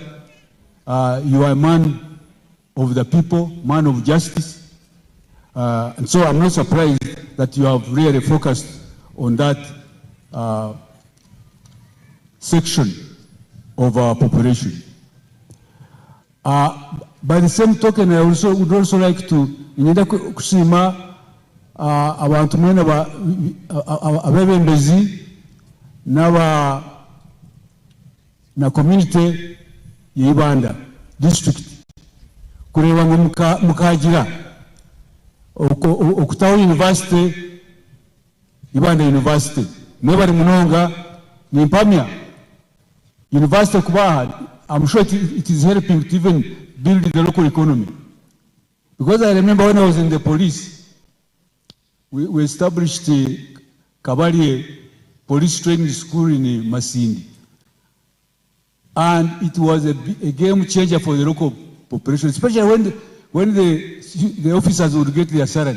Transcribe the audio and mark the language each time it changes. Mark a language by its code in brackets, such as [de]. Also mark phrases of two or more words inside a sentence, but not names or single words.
[en] You are a man of the people, man of justice. And so I'm not surprised that you have really focused on that section of our population. By the same token, I would also like to [nyn] kusima abantu mwena abebembezi na community ya Ibanda district kureba ngo mukagira okutaho university Ibanda University nebari munonga ni mpamya university kubaha. [en] I'm sure it is helping to even build the local economy, because I remember when I was in the police, we established Kabali Police Training School in Masindi, and it was a game changer for the local population, especially when the officers would get their salary.